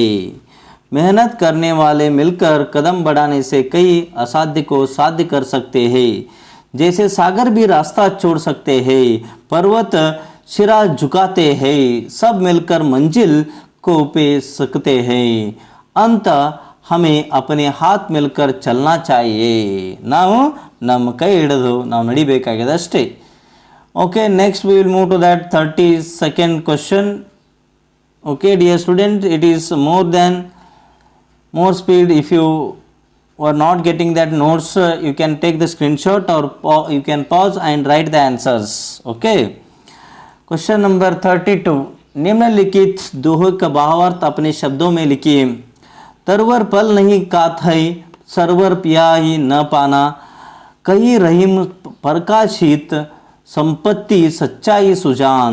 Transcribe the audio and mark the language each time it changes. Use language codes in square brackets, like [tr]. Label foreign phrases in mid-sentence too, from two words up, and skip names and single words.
[hi] मेहनत करने वाले मिलकर कदम बढ़ाने से कई असाध्य को साध्य कर सकते हैं। जैसे सागर भी रास्ता छोड़ सकते हैं, पर्वत सिरा झुकाते हैं, सब मिलकर मंजिल को पा सकते हैं। अंत हमें अपने हाथ मिलकर चलना चाहिए। [kn] ನಾವು ನಮ್ಮ ಕೈ ಹಿಡಿದು ನಾವು ನಡಿಬೇಕಾಗಿದೆ ಅಷ್ಟೇ. [en] Okay, next we will move to that 32nd question. Okay dear student, it is more speed. If you are not getting that notes, you can take the screenshot or you can pause and write the answers. Okay, question number 32। [hi] निम्नलिखित दोहे का भावार्थ अपने शब्दों में लिखिए। तरवर फल नहीं कात है, सरवर पिया ही न पाना, कही रहीम प्रकाशित, संपत्ति सच्चाई सुजान।